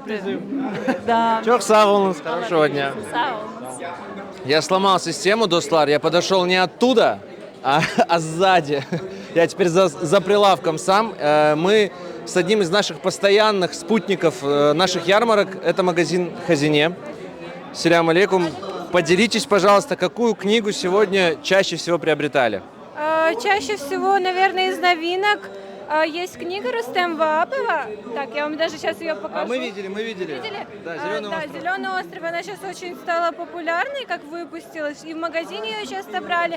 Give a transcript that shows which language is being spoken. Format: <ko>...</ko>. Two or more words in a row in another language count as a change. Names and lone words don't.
<ru>Да.</ru> <crh>Чок сау,</crh> <ru>хорошего дня. Я сломал систему, Достлар, я подошел не оттуда, а сзади. Я теперь за прилавком сам. Мы с одним из наших постоянных спутников наших ярмарок, это магазин Хазине.</ru> <crh>Селям алейкум.</crh> <ru>Поделитесь, пожалуйста, какую книгу сегодня чаще всего приобретали? Чаще всего, наверное, из новинок есть книга Рустем Ваапова. Так, я вам даже сейчас ее покажу. Мы видели. Видели? Да, «Зеленый остров». Да, «Зеленый остров». Она сейчас очень стала популярной, как выпустилась. И в магазине ее часто брали.</ru>